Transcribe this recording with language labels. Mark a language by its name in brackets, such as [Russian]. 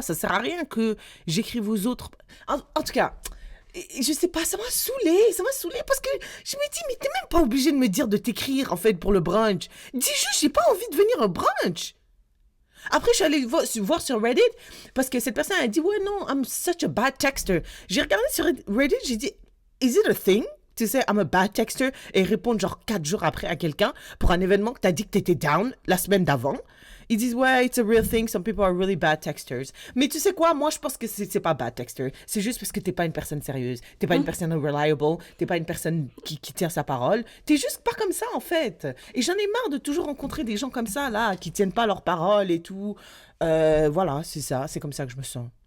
[French] Ça sert à rien que j'écrive aux autres. En tout cas, je sais pas, ça m'a saoulée parce que je me dis, mais t'es même pas obligé de me dire de t'écrire, en fait, pour le brunch. Dis juste, j'ai pas envie de venir au brunch. Après, je suis allée voir sur Reddit parce que cette personne a dit, ouais, non, [English] I'm such a bad texter. [French] J'ai regardé sur Reddit, j'ai dit, [English] is it a thing? [French] Tu sais, [English] I'm a bad texter [French] et répondre genre 4 jours après à quelqu'un pour un événement que t'as dit que t'étais down la semaine d'avant. Ils disent, ouais, [English] it's a real thing, some people are really bad texters. [French] Mais tu sais quoi, moi je pense que c'est pas bad texter. C'est juste parce que t'es pas une personne sérieuse. T'es pas une personne reliable. T'es pas une personne qui tient sa parole. T'es juste pas comme ça en fait. Et j'en ai marre de toujours rencontrer des gens comme ça, là, qui tiennent pas leur parole et tout. Voilà, c'est ça, c'est comme ça que je me sens.